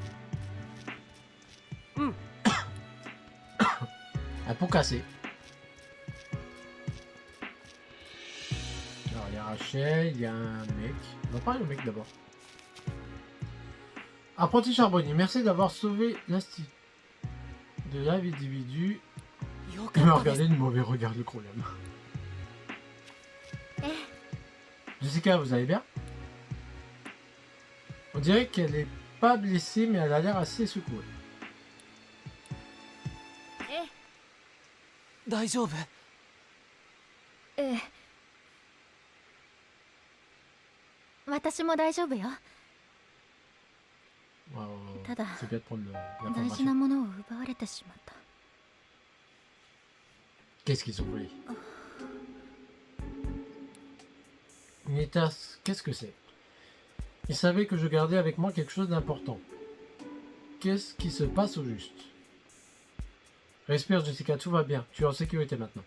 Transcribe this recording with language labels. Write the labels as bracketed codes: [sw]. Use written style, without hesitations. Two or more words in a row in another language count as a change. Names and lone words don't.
[fr] Un pot cassé. Alors, il y a Rachel, il y a un mec. On va parler au mec d'abord. Apprenti charbonnier, merci d'avoir sauvé l'institut de l'individu. [ja] よ [fr] Il [ja] か [fr] m'a [ja] ったです [fr] regardé de mauvais regard, le problème. Jessica, vous allez bien? On dirait qu'elle est pas blessée, mais elle a l'air assez secouée. [ja] 大丈夫ええ私も大丈夫よ Tada. [fr] C'est bien de prendre [ja] 大事な [fr] l'information. [ja] ものを奪われてしまった [fr] Qu'est-ce qu'ils ont volé? Une tasse, qu'est-ce que c'est? Il savait que je gardais avec moi quelque chose d'important. Qu'est-ce qui se passe au juste? Respire Jessica, tout va bien. Tu es en sécurité maintenant.